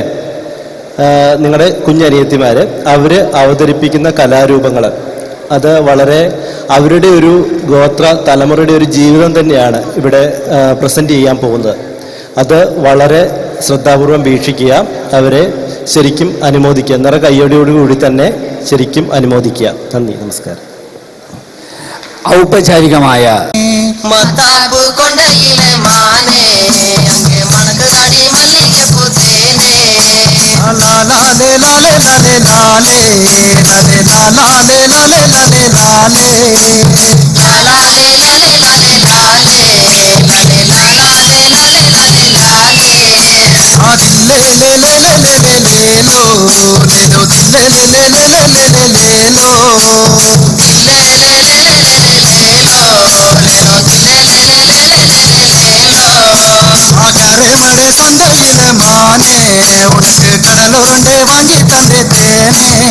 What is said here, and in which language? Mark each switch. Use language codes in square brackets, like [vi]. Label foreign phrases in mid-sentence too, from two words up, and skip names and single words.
[ml] നിങ്ങളുടെ കുഞ്ഞനിയത്തിമാർ അവർ അവതരിപ്പിക്കുന്ന കലാരൂപങ്ങൾ അത് വളരെ അവരുടെ ഒരു ഗോത്ര തലമുറയുടെ ഒരു ജീവിതം തന്നെയാണ് ഇവിടെ പ്രസൻറ്റ് ചെയ്യാൻ പോകുന്നത്. അത് വളരെ ശ്രദ്ധാപൂർവം വീക്ഷിക്കുക, അവരെ ശരിക്കും അനുമോദിക്കുക, നിറ കയ്യോടിയോടുകൂടി തന്നെ ശരിക്കും അനുമോദിക്കുക. നന്ദി, നമസ്കാരം. ഔപചാരികമായ [ta] மத்தாப்பு கொண்டையிலே மானே அங்கே மணக்குதாடி மல்லிகை பூத்தேனே லாலே லாலே லாலே லாலே லாலே லாலே லாலே லாலே லாலே லாலே லாலே லாலே லாலே லாலே லாலே லாலே லாலே லாலே ஆதில்லே லே லே லே லே லே லேலோ லேலோ தில்லே லே லே லே லே லே லே லேலோ தில்லே லே லே லே லே லே லேலோ லேலோ தில்லே லே லே லே லே லே லே லேலோ ஆகாரே மடே சந்தையில மானே உனக்கு கடலுருண்டை வாங்கி தந்தே தேனே